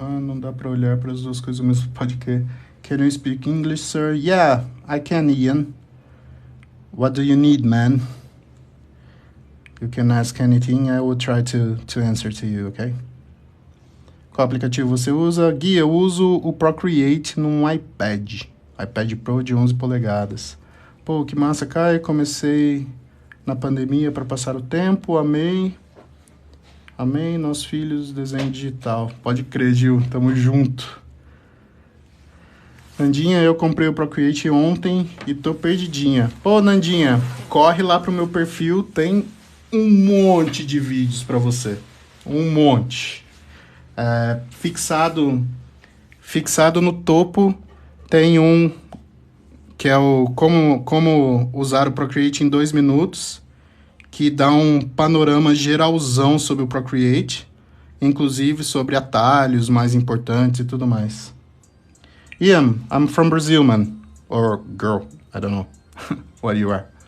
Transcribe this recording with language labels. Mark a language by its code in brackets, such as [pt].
[pt] Não dá pra olhar para as duas coisas ao mesmo podcast. [en] Can you speak English, sir? Yeah, I can, Ian. What do you need, man? You can ask anything, I will try to answer to you, okay? [pt] Qual aplicativo você usa? Gui, eu uso o Procreate num iPad Pro de 11 polegadas. Pô, que massa, Caio. Comecei na pandemia para passar o tempo, amei, nossos filhos, desenho digital. Pode crer, Gil, tamo junto. Nandinha, eu comprei o Procreate ontem e tô perdidinha. Pô, Nandinha, corre lá pro meu perfil, tem um monte de vídeos para você. Um monte. Fixado no topo tem um que é o como usar o Procreate em 2 minutos, que dá um panorama geralzão sobre o Procreate. inclusive sobre atalhos mais importantes e tudo mais. [en] Ian, I'm from Brazil, man. Or girl, I don't know what you are.